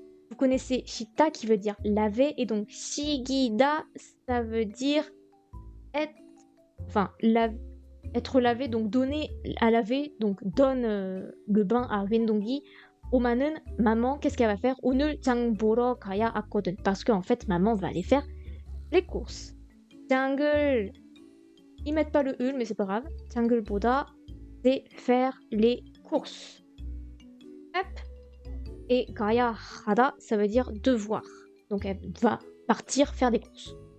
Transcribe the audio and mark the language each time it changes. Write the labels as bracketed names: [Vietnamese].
[French] Vous connaissez Shita qui veut dire laver, et donc Shigida, ça veut dire être, enfin, être lavé, donc donner à laver, donc donne le bain à Wendongi. Omanen, maman, qu'est-ce qu'elle va faire? [Korean] 오늘 장 보러 가야 하거든. [French] Parce qu'en fait, maman va aller faire les courses. [Korean] 장을, [French] ils mettent pas le ul, mais c'est pas grave. [Korean] 장을 보다, [French] c'est faire les courses. Hop. Et [Korean] 가야 하다, [French] ça veut dire devoir. Donc elle va partir faire des courses.